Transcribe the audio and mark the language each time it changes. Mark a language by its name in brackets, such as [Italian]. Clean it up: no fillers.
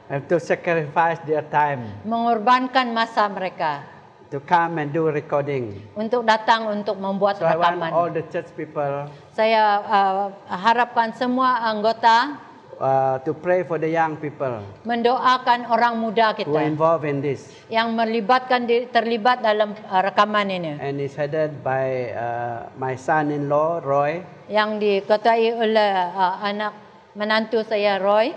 [English] have to sacrifice their time [Malay] mengorbankan masa mereka [English] to come and do recording. [Malay] untuk datang untuk membuat [English] So I want [Malay] rakaman. [English] all the church people [Malay] Saya harapkan semua anggota [English] to pray for the young people [Malay] mendoakan orang muda [English] who are [Malay] kita [English] involved in this. [Malay] yang terlibat dalam rakaman ini, [English] And it's headed by my son-in-law, Roy, [Malay] yang diketuai oleh anak menantu saya Roy,